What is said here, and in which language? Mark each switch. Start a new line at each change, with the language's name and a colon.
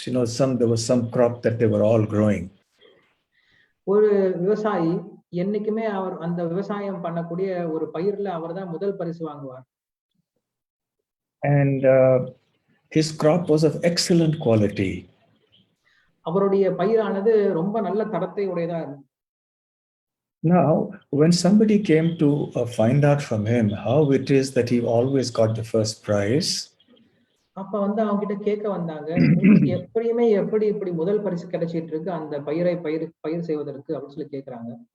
English: There was some crop that they were all growing.
Tamil: ஒரு விவசாயி என்னைக்குமே அவர் அந்த விவசாயம் பண்ணக்கூடிய ஒரு பயிர்ல அவர்தான் முதல் பரிசு வாங்குவார்.
English: And his crop was of excellent quality.
Tamil: அவருடைய பயிரானது ரொம்ப நல்ல தரத்தை உடையதா இருந்தது.
English: Now, when somebody came to find out from him how it is that he always got the first prize,
Tamil: அப்ப அவங்க கிட்ட கேட்க வந்தாங்க, எப்படியுமே எப்படி இப்படி முதல் பரிசு கிடைச்சிட்டு இருக்கு அந்த பயிர் செய்வதற்கு அப்படின்னு சொல்லி கேக்குறாங்க.